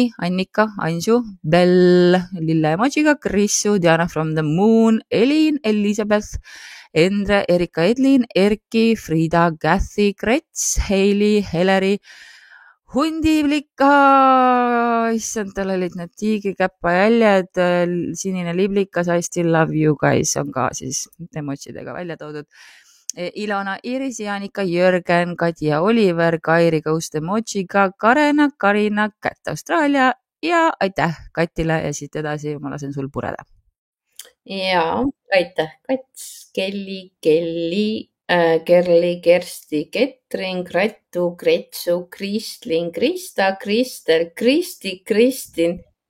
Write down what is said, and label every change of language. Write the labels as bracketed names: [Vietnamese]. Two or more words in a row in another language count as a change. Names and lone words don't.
[Estonian] Annika, Anju, Bell, Lille emojiga, Krissu, Diana from the Moon, Elin, Elizabeth, Endre, Erika, Edlin, Erki, Frida, Kathy, Krets, Heili, Heleri, hundiblika, issand, tal olid need tiigrikäppa jäljed, sinine liblikas, [English] I still love you guys [Estonian] on ka siis emotsidega välja toodud. Ilona, Iris, Jaanika, Jörgen, Kadja, Oliver, Kairi Ghost emojiga, Karena, Karina, Cat Austraalia ja aitäh Katile ja siit edasi ma lasen sul pureda. Ja aitäh Kats, Kelly, Kerli, Kersti, Ketrin, Grätu, Gretsu, Kristlin, Krista, Kristel, Kristi, Kristin,